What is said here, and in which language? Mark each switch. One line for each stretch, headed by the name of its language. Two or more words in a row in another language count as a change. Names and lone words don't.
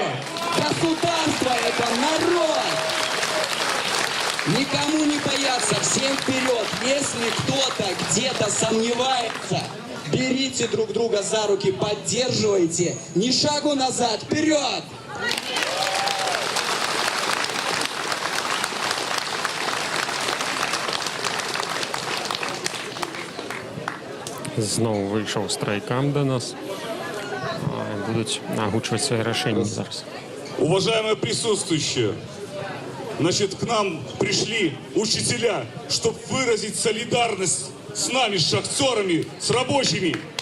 Russian: Государство – это народ. Никому не бояться, всем вперед. Если кто-то где-то сомневается, берите друг друга за руки, поддерживайте. Ни шагу назад, вперед!
Ukrainian: Знову вийшов страйкам до нас. Будуть агучувати свої рішення зараз.
Russian: Уважаемые присутствующие, значит, к нам пришли учителя, чтобы выразить солидарность с нами, с шахтерами, с рабочими.